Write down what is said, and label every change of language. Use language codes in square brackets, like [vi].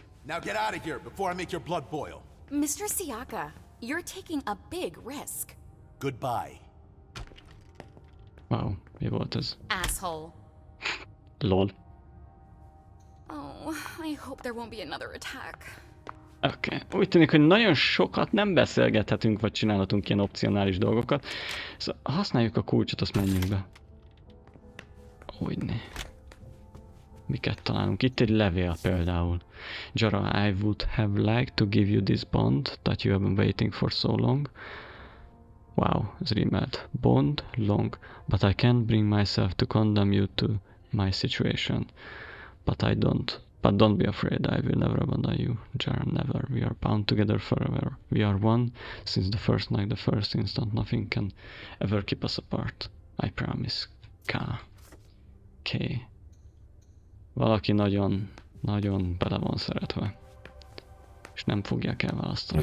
[en] Now get out of here before I make your blood boil. Mr. Siaka, you're taking a big risk. Goodbye. [hu] Wow, mi volt ez? [en] Asshole. Lol. Oh, I hope there won't be another attack. [hu] Oké. Úgy tűnik, hogy nagyon sokat nem beszélgethetünk, vagy csinálhatunk ilyen opcionális dolgokat. Szóval használjuk a kulcsot, azt menjünk be. Hogyne. Miket találunk? Itt egy levél például. [en] Jara, I would have liked to give you this bond that you have been waiting for so long. [hu] Wow, ez rímelt. [en] Bond, long, but I can't bring myself to condemn you to my situation. But don't be afraid, I will never abandon you. Jara, never. We are bound together forever. We are one since the first night, the first instant. Nothing can ever keep us apart. I promise. K. [hu] Valaki nagyon bele van szeretve. És nem fogják elválasztani.